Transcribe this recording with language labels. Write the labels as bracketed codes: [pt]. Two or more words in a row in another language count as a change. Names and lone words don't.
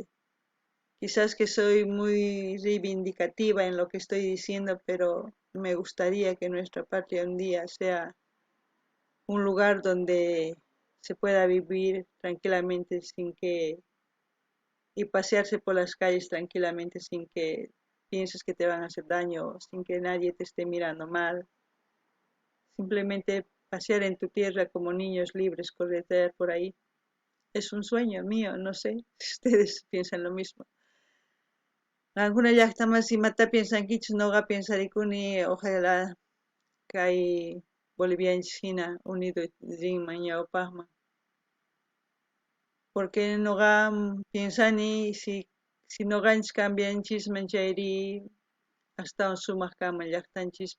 [es] Quizás que soy muy reivindicativa en lo que estoy diciendo, pero me gustaría que nuestra patria un día sea un lugar donde se pueda vivir tranquilamente sin que y pasearse por las calles tranquilamente sin que pienses que te van a hacer daño, sin que nadie te esté mirando mal. Simplemente pasear en tu tierra como niños libres, corretear por ahí. Es un sueño mío, no sé si ustedes piensan lo mismo. [qu] Alguna llaqtaman simata piensankichus noqa piensarikuni ojalá kay bolivianchis hina unido rinman ñawpaqman. Porque noqa piensani si noqanchis cambianchisman chayri astawan sumaq kanman llaqtanchispis.